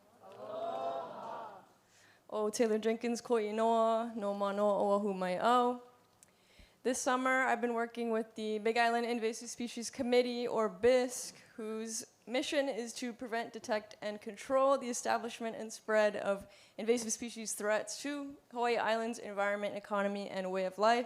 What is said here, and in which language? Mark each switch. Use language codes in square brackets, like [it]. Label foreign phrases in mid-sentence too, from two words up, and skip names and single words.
[haw] O Taylor Jenkins ko inoa, no manoa oahu mai au. [en] This summer, I've been working with the Big Island Invasive Species Committee, or BISC, whose mission is to prevent, detect, and control the establishment and spread of invasive species threats to Hawaii Island's environment, economy, and way of life.